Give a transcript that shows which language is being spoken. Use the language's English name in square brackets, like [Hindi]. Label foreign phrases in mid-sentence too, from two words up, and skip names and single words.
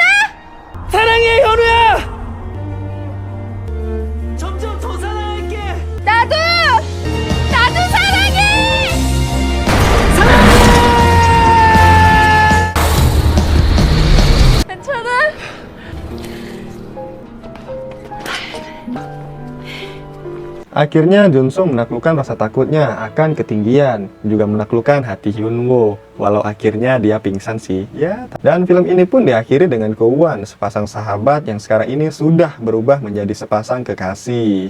[Korean] 사랑해 현우야. 점점 더 사랑할게. 나도 사랑해! 괜찮아? [Indonesian] Akhirnya Junso menaklukkan rasa takutnya akan ketinggian, juga menaklukkan hati Hyunwoo. Walau akhirnya dia pingsan sih, ya. Dan film ini pun diakhiri dengan keuuan sepasang sahabat yang sekarang ini sudah berubah menjadi sepasang kekasih.